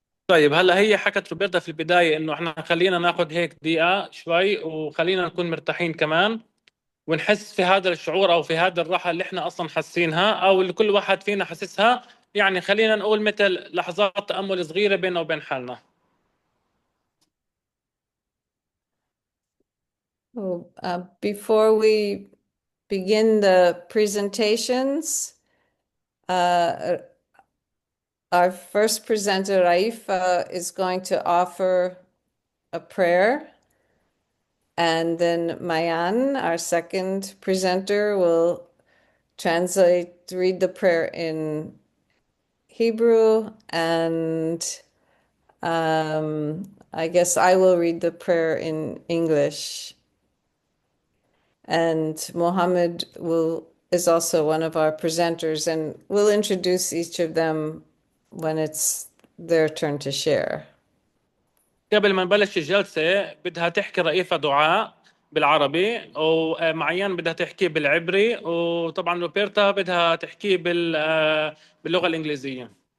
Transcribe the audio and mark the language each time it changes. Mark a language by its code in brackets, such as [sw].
[ar] طيب هلا هي حكت روبرتا في البداية انه احنا خلينا ناخذ هيك دقيقة شوي وخلينا نكون مرتاحين كمان ونحس في هذا الشعور او في هذا الراحة اللي احنا اصلا حاسينها او اللي كل واحد فينا حاسسها. يعني خلينا نقول مثل لحظات تأمل صغيرة بيننا وبين حالنا. [en] Before we begin the presentations, uh, our first presenter, Raefa, is going to offer a prayer. And then Mayan, our second presenter, will read the prayer in Hebrew, and I guess I will read the prayer in English. And Mohamed is also one of our presenters, and we'll introduce each of them when it's their turn to share. [ar] قبل ما نبلش الجلسة بدها تحكي رئيفة دعاء بالعربي ومعيان بدها تحكي بالعبري وطبعا روبرتا بدها تحكي باللغة الإنجليزية.